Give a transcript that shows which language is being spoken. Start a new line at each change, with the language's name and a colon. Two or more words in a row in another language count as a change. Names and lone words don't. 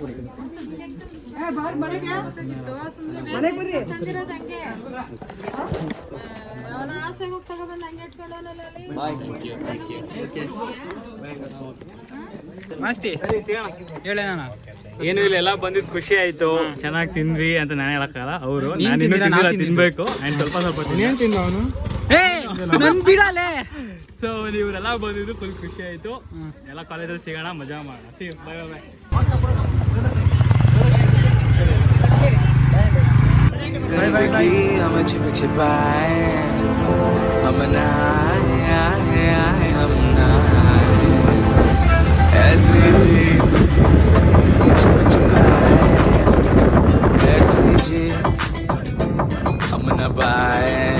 Kannada: ಮಸ್ತಿ ಹೇಳೇ ನಾನು. ಏನು ಇಲ್ಲ, ಎಲ್ಲ ಬಂದಿದ್ದು ಖುಷಿ ಆಯ್ತು. ಚೆನ್ನಾಗಿ ತಿಂದ್ವಿ ಅಂತ ನಾನು ಹೇಳಕ್ಕಲ್ಲ. ಅವರು ನೀನ್ ನಾನು ತಿಂದಿಲ್ಲ, ನಾನ್ ತಿಂದಿದ್ದು. ತಿನ್ಬೇಕು ಆ್ಯಂಡ್ ಸ್ವಲ್ಪ ಏನ್ ತಿಂದ ಅವನು? ನನ್ ಬಿಡಲೆ. ಸೊ ನೀವರೆಲ್ಲ ಬಂದಿದ್ದು ಫುಲ್ ಖುಷಿ ಆಯ್ತು. ಎಲ್ಲ ಕಾಲೇಜಲ್ಲಿ ಸಿಗೋಣ, ಮಜಾ ಮಾಡೋಣ.
English: see bye bye bye.
Hindi: जिंदगी हम छिप छिपाए, हम नहाए आए आए हम नहाए, ऐसे जी छिप छिपाए, ऐसे जी हम न पाए,